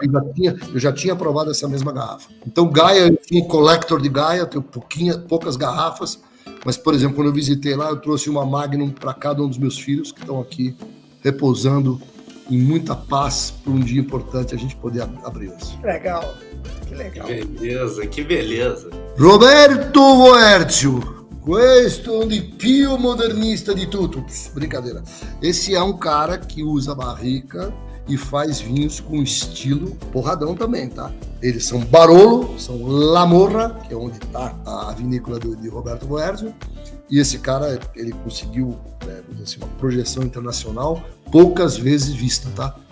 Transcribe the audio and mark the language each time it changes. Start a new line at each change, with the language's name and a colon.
Portuguese: Eu já tinha provado essa mesma garrafa. Então, Gaia, eu sou um collector de Gaia, tenho poucas garrafas, mas, por exemplo, quando eu visitei lá, eu trouxe uma Magnum para cada um dos meus filhos, que estão aqui repousando em muita paz para um dia importante a gente poder abri-las. Legal, que legal. Que beleza.
Italian: Roberto Boerzio, questo di più modernista di tutto.
Portuguese: Brincadeira. Esse é um cara que usa barrica e faz vinhos com estilo porradão também, tá? Eles são Barolo, são La Morra, que é onde está a vinícola de Roberto Boerzio, e esse cara, ele conseguiu assim, uma projeção internacional poucas vezes vista, tá?